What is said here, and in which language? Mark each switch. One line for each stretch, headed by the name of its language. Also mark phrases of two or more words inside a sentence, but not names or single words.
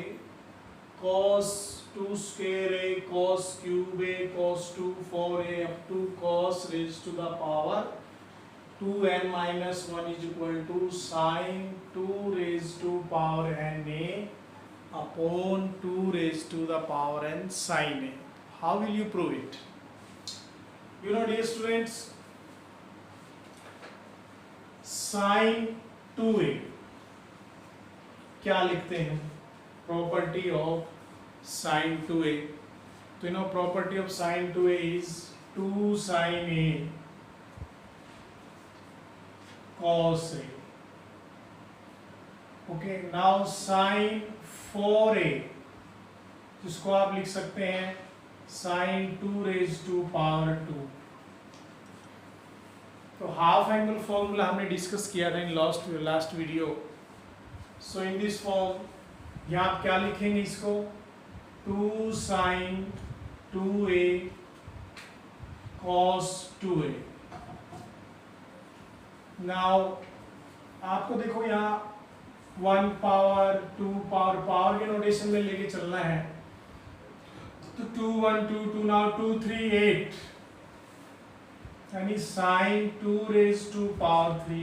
English: cos 2 square A, cos cube A, cos 2 4A up to cos raised to the power 2n minus 1 is equal to sin 2 raised to power n A upon 2 raised to the power n sin A. How will you prove it? You know, dear students, sin 2a
Hindi: क्या लिखते हैं?
English: property of sin 2a. तो you know property of sin 2a is 2 sin a cos a. Okay, now sin 4a,
Hindi: जिसको आप लिख सकते हैं
English: sin 2 raised to power 2.
Hindi: तो
English: half angle formula
Hindi: हमने डिस्कस किया था
English: in last video. so in this form
Hindi: यहाँ आप क्या लिखेंगे इसको?
English: 2 sin 2a cos 2a.
Hindi: नाउ आपको देखो यहाँ 1 पावर 2 पावर के नोटेशन में लेके चलना है. तो 2 1 2 2 नाउ 2 3 8 यानी
English: sine 2 raise to power 3.